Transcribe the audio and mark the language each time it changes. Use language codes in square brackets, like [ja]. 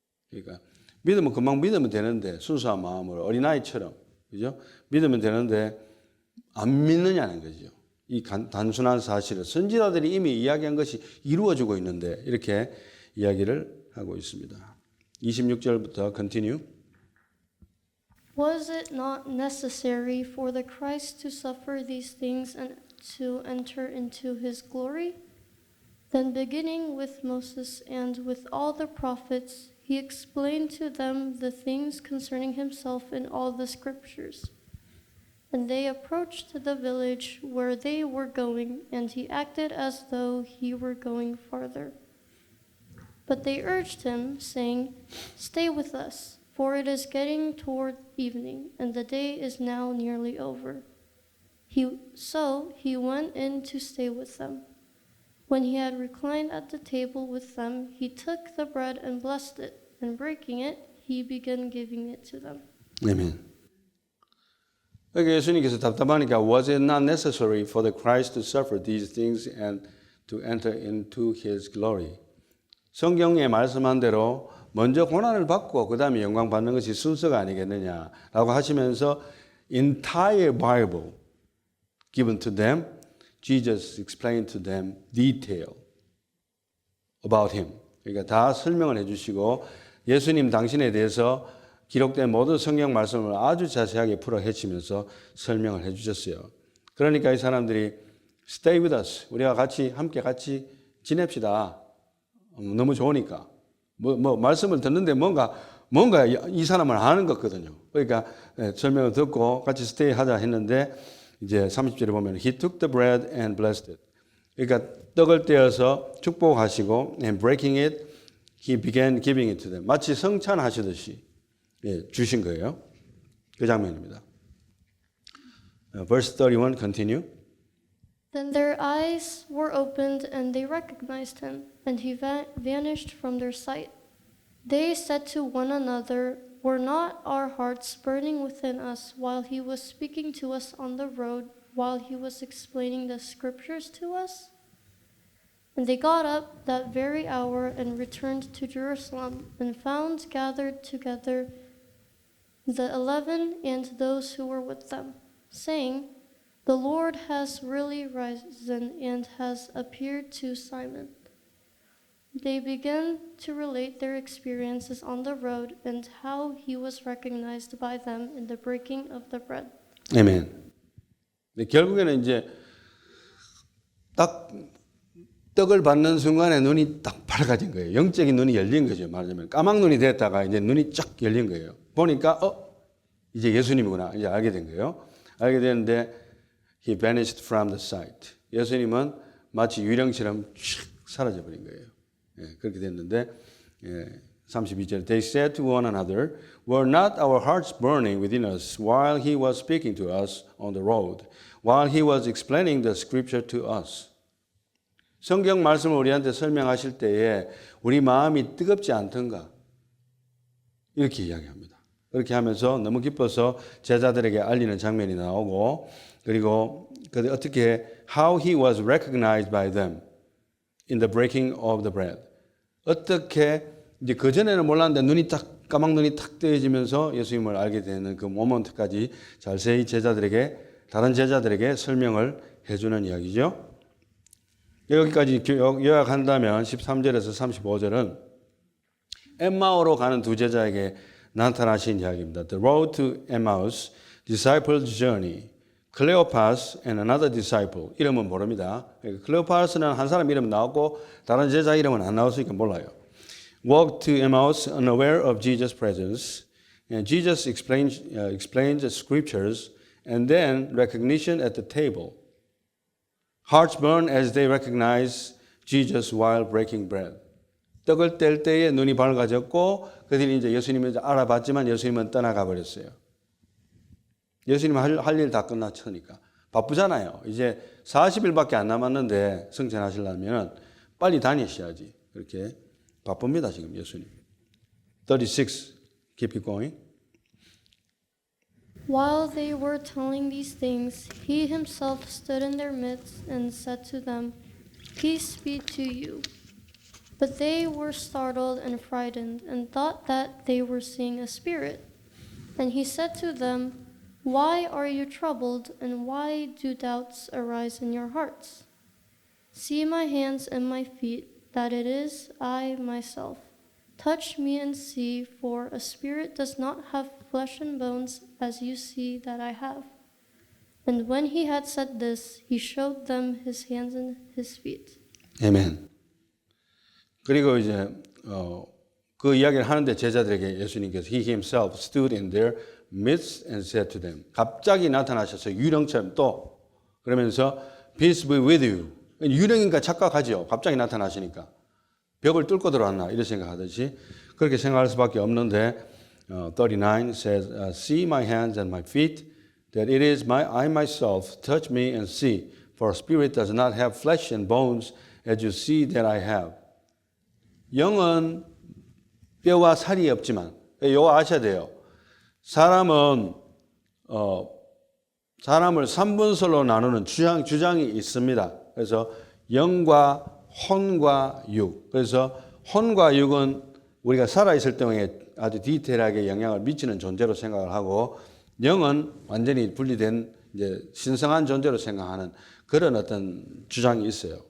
[ko] 그러니까 믿으면 금방 믿으면 되는데 순수한 마음으로 어린아이처럼 그죠? 믿으면 되는데 안 믿느냐는 거죠. 이 단순한 사실을 선지자들이 이미 이야기한 것이 이루어지고 있는데 이렇게 이야기를 하고 있습니다. 26절부터 [en] continue. Was it not necessary for the Christ to suffer these things and to enter into his glory? Then, beginning with Moses and with all the prophets, he explained to them the things concerning himself in all the scriptures. And they approached the village where they were going, and he acted as though he were going farther. But they urged him, saying, "Stay with us, for it is getting toward evening, and the day is now nearly over." So he went in to stay with them. When he had reclined at the table with them, he took the bread and blessed it, and breaking it, he began giving it to them. [ko] 아멘. 여기 예수님께서 답답하니까 [en] was it not necessary for the Christ to suffer these things and to enter into his glory? [ko] 성경에 말씀한 대로 먼저 고난을 받고 그 다음에 영광 받는 것이 순서가 아니겠느냐라고 하시면서 [en] entire Bible given to them, Jesus explained to them detail about him. [ko] 그러니까 다 설명을 해주시고 예수님 당신에 대해서 기록된 모든 성경 말씀을 아주 자세하게 풀어 헤치면서 설명을 해주셨어요. 그러니까 이 사람들이 [en] stay with us. [ko] 우리가 함께 같이 지냅시다. 너무 좋으니까. 말씀을 듣는데 뭔가 이 사람을 아는 것 같거든요. 그러니까 설명을 듣고 같이 stay 하자 했는데 이제 30절에 보면 [en] he took the bread and blessed it. [ko] 그러니까 떡을 떼어서 축복하시고 [en] and breaking it, he began giving it to them. [ko] 마치 성찬하시듯이 주신 거예요. 그 장면입니다. [en] Verse 31, continue. Then their eyes were opened, and they recognized him, and he vanished from their sight. They said to one another, "Were not our hearts burning within us while he was speaking to us on the road, while he was explaining the scriptures to us?" And they got up that very hour and returned to Jerusalem, and found gathered together the 11 and those who were with them, saying, "The Lord has really risen and has appeared to Simon." They began to relate their experiences on the road and how he was recognized by them in the breaking of the bread. [ko] 아멘. 결국에는 이제 딱 떡을 받는 순간에 눈이 딱 밝아진 거예요. 영적인 눈이 열린 거죠. 말하자면 까막눈이 됐다가 이제 눈이 쫙 열린 거예요. 보니까 이제 예수님이구나 이제 알게 된 거예요. 알게 됐는데 [en] he vanished from the sight. [ko] 예수님은 마치 유령처럼 슉 사라져 버린 거예요. 그렇게 됐는데 32절 [en] They said to one another, "Were not our hearts burning within us while he was speaking to us on the road, while he was explaining the scripture to us?" [ko] 성경 말씀을 우리한테 설명하실 때에 우리 마음이 뜨겁지 않던가? 이렇게 이야기합니다. 그렇게 하면서 너무 기뻐서 제자들에게 알리는 장면이 나오고 그리고 어떻게 [en] how he was recognized by them in the breaking of the bread. [ko] 어떻게 이제 그 전에는 몰랐는데 눈이 딱 까막 눈이 탁 뜨여지면서 예수님을 알게 되는 그 모먼트까지 자세히 다른 제자들에게 설명을 해주는 이야기죠. 여기까지 요약한다면 13절에서 35절은 엠마오로 가는 두 제자에게 나타나신 이야기입니다. [en] The road to Emmaus, disciples' journey. Cleopas and another disciple. [ko] 이름은 모릅니다. 클레오파스는 한 사람 이름 나왔고 다른 제자 이름은 안 나왔으니까 몰라요. [en] Walked to Emmaus unaware of Jesus' presence. And Jesus explained the scriptures and then recognition at the table. Hearts burn as they recognize Jesus while breaking bread. [ko] 떡을 뗄 때에 눈이 밝아졌고 그들이 이제 예수님을 알아봤지만 예수님은 떠나가 버렸어요. 예수님 할 일 다 끝났으니까 바쁘잖아요. 이제 40일밖에 안 남았는데 성찬하시려면 빨리 다니셔야지. 그렇게 바쁩니다 지금 예수님. [en] 36, keep it going. While they were telling these things, he himself stood in their midst and said to them, "Peace be to you." But they were startled and frightened and thought that they were seeing a spirit. And he said to them, "Why are you troubled, and why do doubts arise in your hearts? See my hands and my feet, that it is I myself. Touch me and see, for a spirit does not have flesh and bones, as you see that I have. And when he had said this, he showed them his hands and his feet. [ko] 아멘. 그리고 이제 그 이야기를 하는데 제자들에게 예수님께서 [en] He himself stood in their midst and said to them. [ko] 갑자기 나타나셔서 유령처럼 또 그러면서 [en] Peace be with you. [ko] 유령인가 착각하죠. 갑자기 나타나시니까. 벽을 뚫고 들어왔나 이렇게 생각하듯이 그렇게 생각할 수밖에 없는데 [en] 39 says, See my hands and my feet, that it is I myself, touch me and see, for spirit does not have flesh and bones, as you see that I have. [ko] 영은 뼈와 살이 없지만, 이거 아셔야 돼요. 사람은 사람을 3분설로 나누는 주장이 있습니다. 그래서 영과 혼과 육. 그래서 혼과 육은 우리가 살아있을 때에 아주 디테일하게 영향을 미치는 존재로 생각을 하고 영은 완전히 분리된 이제 신성한 존재로 생각하는 그런 어떤 주장이 있어요.